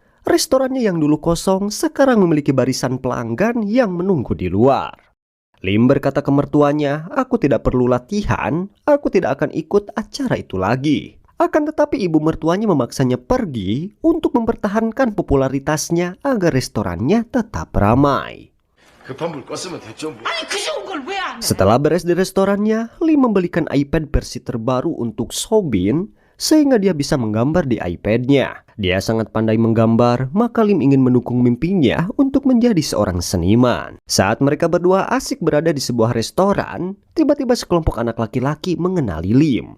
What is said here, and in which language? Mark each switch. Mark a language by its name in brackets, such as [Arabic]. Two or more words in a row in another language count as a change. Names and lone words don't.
[Indonesian] Restorannya yang dulu kosong sekarang memiliki barisan pelanggan yang menunggu di luar. Lim berkata ke mertuanya, "Aku tidak perlu latihan, aku tidak akan ikut acara itu lagi." Akan tetapi ibu mertuanya memaksanya pergi untuk mempertahankan popularitasnya agar restorannya tetap ramai. [Korean] 급한 불 껐으면 됐죠 뭐. [Indonesian] Setelah beres di restorannya, Lim membelikan iPad versi terbaru untuk Sobin sehingga dia bisa menggambar di iPad-nya. Dia sangat pandai menggambar, maka Lim ingin mendukung mimpinya untuk menjadi seorang seniman. Saat mereka berdua asik berada di sebuah restoran, tiba-tiba sekelompok anak laki-laki mengenali Lim.